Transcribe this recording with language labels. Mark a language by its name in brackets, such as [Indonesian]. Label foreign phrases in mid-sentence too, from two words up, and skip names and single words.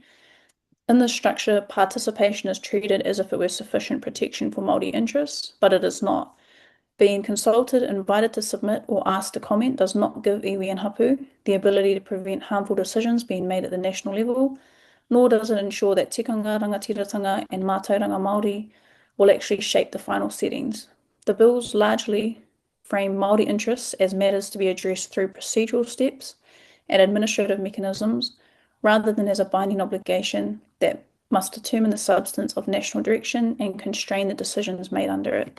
[English] In this structure, participation is treated as if it were sufficient protection for Māori interests, but it is not. Being consulted, invited to submit, or asked to comment does not give iwi and hapu the ability to prevent harmful decisions being made at the national level, nor does it ensure that [Māori] tikanga rangatiratanga [English] and [Māori] mātauranga Māori [English] will actually shape the final settings. The bills largely frame Māori interests as matters to be addressed through procedural steps and administrative mechanisms, rather than as a binding obligation that must determine the substance of national direction and constrain the decisions made under it.